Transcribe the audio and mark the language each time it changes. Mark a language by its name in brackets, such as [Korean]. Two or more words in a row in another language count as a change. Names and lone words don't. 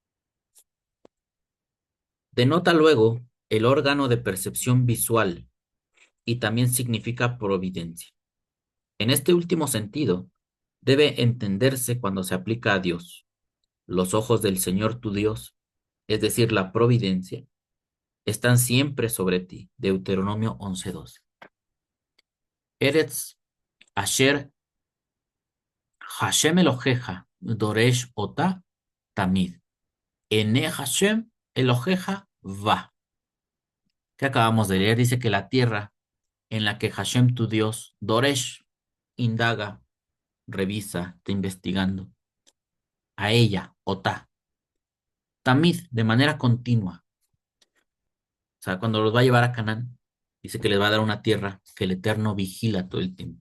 [Spanish] Denota luego el órgano de percepción visual y también significa providencia. En este último sentido, debe entenderse cuando se aplica a Dios. Los ojos del Señor tu Dios, es decir, la providencia, están siempre sobre ti. Deuteronomio 11:12. [Hebrew] ארץ אשר השם אלוהיך דורש אותה תמיד. עיני השם אלוהיך בה. [Spanish] Que acabamos de leer, dice que la tierra en la que Hashem tu Dios, Doresh, indaga, revisa, está investigando, a ella, Ota, Tamid, de manera continua. O sea, cuando los va a llevar a Canaán, dice que les va a dar una tierra que el Eterno vigila todo el tiempo.